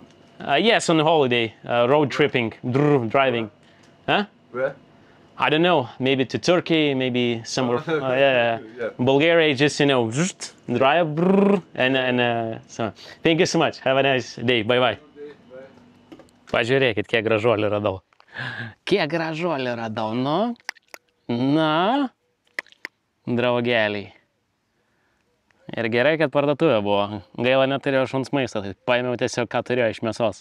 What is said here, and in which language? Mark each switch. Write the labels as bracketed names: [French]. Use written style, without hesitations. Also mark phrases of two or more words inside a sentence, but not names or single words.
[English] Yes, on holiday, road tripping, driving. Huh? Where? I don't know, maybe to Turkey, maybe somewhere. Yeah. Bulgaria, just, drive, and so. Thank you so much. Have a nice day. Bye. [Lithuanian] Pažiūrėkit, kiek gražuolių radau. Nu? Na, draugeliai. Ir gerai, kad parduotuvė buvo. Gaila, neturėjau šuns maisto, tai paėmiau tiesiog, ką turėjau iš mėsos.